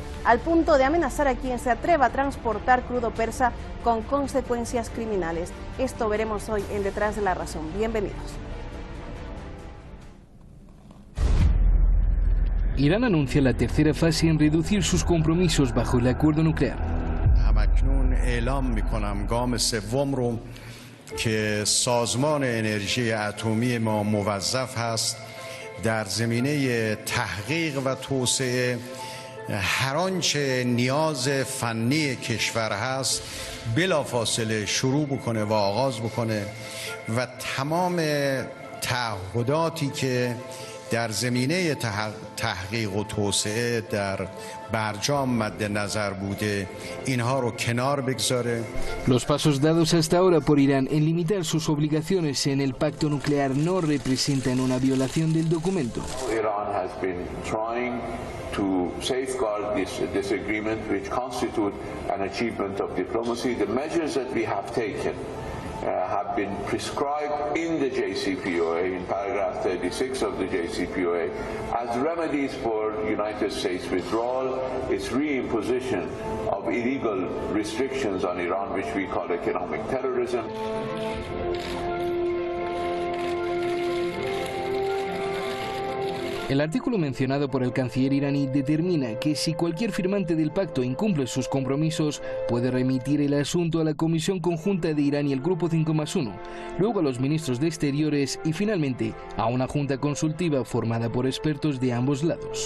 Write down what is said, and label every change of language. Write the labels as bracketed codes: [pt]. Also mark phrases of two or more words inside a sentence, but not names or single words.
[es] Al punto de amenazar a quien se atreva a transportar crudo persa con consecuencias criminales. Esto veremos hoy en Detrás de la Razón. Bienvenidos. Irán anuncia la tercera fase en reducir sus compromisos bajo el acuerdo nuclear. [fa] که سازمان انرژی اتمی ما موظف هست در زمینه تحقیق و توسعه هر آنچه نیاز فنی کشور هست بلافاصله شروع بکنه و آغاز بکنه و تمام تعهداتی که در زمینه تحقیق و توسعه در برجام مد نظر بوده اینها رو کنار بگذاره. [es] Los pasos dados hasta ahora por Irán en limitar sus obligaciones en el pacto nuclear no representan una violación del documento. [en] Iran has been trying to safeguard this agreement, which constitute an achievement of diplomacy. The measures that we have taken have been prescribed in the JCPOA, in paragraph 36 of the JCPOA, as remedies for United States withdrawal, its reimposition of illegal restrictions on Iran, which we call economic terrorism. [es] El artículo mencionado por el canciller iraní determina que si cualquier firmante del pacto incumple sus compromisos, puede remitir el asunto a la Comisión Conjunta de Irán y el Grupo 5+1, luego a los ministros de Exteriores y finalmente a una junta consultiva formada por expertos de ambos lados.